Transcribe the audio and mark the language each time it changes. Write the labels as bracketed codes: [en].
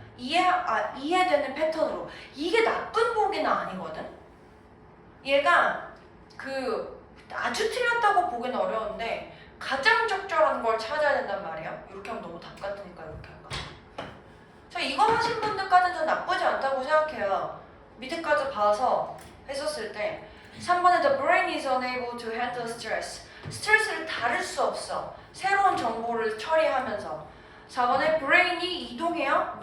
[ko] 이해되는 패턴으로. 이게 나쁜 보기는 아니거든. 얘가 아주 틀렸다고 보기는 어려운데 가장 적절한 걸 찾아야 된단 말이야. 이렇게 하면 너무 답 같으니까 이렇게 할까. 저 이거 하신 분들까지는 전 나쁘지 않다고 생각해요. 밑에까지 봐서 했었을 때 3번에 [en] the brain is unable to handle stress. [ko] 스트레스를 다룰 수 없어. 새로운 정보를 처리하면서. 4번에 brain이 이동해요.